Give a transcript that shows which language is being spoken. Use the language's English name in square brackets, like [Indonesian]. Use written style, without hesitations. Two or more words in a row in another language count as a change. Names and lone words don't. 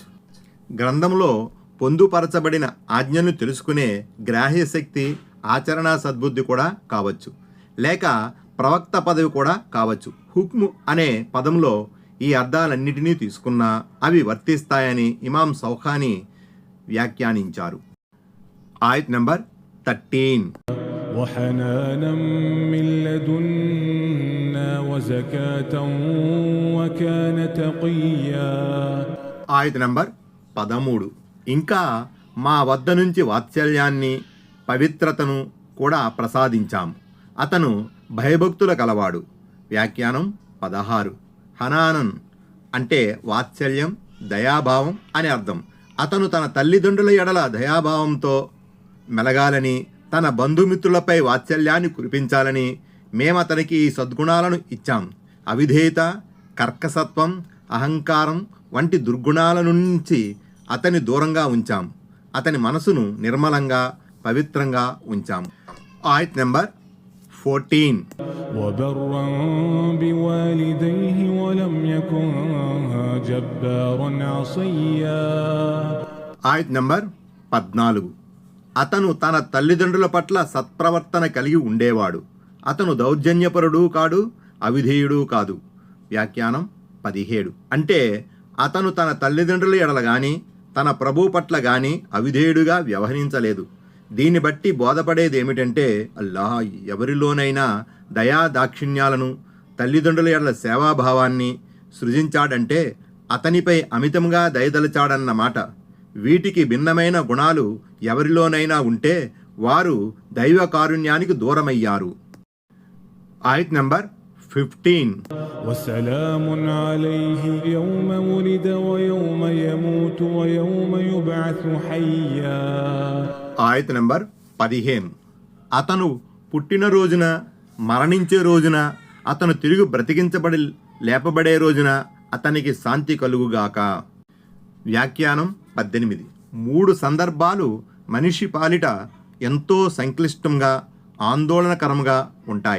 [Telugu] గ్రంథంలో పొందుపరచబడిన ఆజ్ఞను తెలుసుకునే గ్రాహ్యశక్తి, ఆచరణా సద్బుద్ధి కూడా కావచ్చు, లేక ప్రవక్త పదవి కూడా కావచ్చు. హుక్ము అనే పదంలో ఈ అర్థాలన్నిటినీ తీసుకున్నా అవి వర్తిస్తాయని ఇమాం సౌఖాని వ్యాఖ్యానించారు. ఆయత్ నంబర్ 13. [Arabic] وحنانا من لدنا وزكاة وكان تقيا. [Telugu] ఆయత్ నంబర్ 13. ఇంకా మా వద్ద నుంచి వాత్సల్యాన్ని, పవిత్రతను కూడా ప్రసాదించాం. అతను భయభక్తుల కలవాడు. వ్యాఖ్యానం 16. హనానన్ అంటే వాత్సల్యం, దయాభావం అని అర్థం. అతను తన తల్లిదండ్రుల ఎడల దయాభావంతో మెలగాలని, తన బంధుమిత్రులపై వాత్సల్యాన్ని కురిపించాలని మేమతనికి ఈ సద్గుణాలను ఇచ్చాం. అవిధేయత, కర్కసత్వం, అహంకారం వంటి దుర్గుణాల నుంచి అతని దూరంగా ఉంచాం. అతని మనసును నిర్మలంగా, పవిత్రంగా ఉంచాం. ఆయత్ నెంబర్ 14. [Arabic] وبرا بوالديه ولم يكن جبارا عصيا. [Telugu] ఆయత్ నెంబర్ 14. అతను తన తల్లిదండ్రుల పట్ల సత్ప్రవర్తన కలిగి ఉండేవాడు. అతను దౌర్జన్యపరుడు కాడు, అవిధేయుడు కాదు. వ్యాఖ్యానం 17. అంటే అతను తన తల్లిదండ్రుల ఎడల గాని, తన ప్రభు పట్ల గాని అవిధేయుడుగా వ్యవహరించలేదు. దీన్ని బట్టి బోధపడేదేమిటంటే అల్లాహ్ ఎవరిలోనైనా దయా దాక్షిణ్యాలను, తల్లిదండ్రుల ఎడల సేవాభావాన్ని సృజించాడంటే అతనిపై అమితంగా దయదలిచాడన్నమాట. వీటికి భిన్నమైన గుణాలు ఎవరిలోనైనా ఉంటే వారు దైవ కారుణ్యానికి దూరమయ్యారు. ఆయత్ నంబర్ 15. [Arabic] وسلام عليه يوم ولد ويوم يموت ويوم يبعث حيا. [Telugu] ఆయత్ నంబర్ 15. అతను పుట్టిన రోజున, మరణించే రోజున, అతను తిరిగి బ్రతికించబడి లేపబడే రోజున అతనికి శాంతి కలుగుగాక. వ్యాఖ్యానం 18. 3 సందర్భాలు మనిషి పాలిట ఎంతో సంక్లిష్టంగా, ఆందోళనకరంగా ఉంటాయి.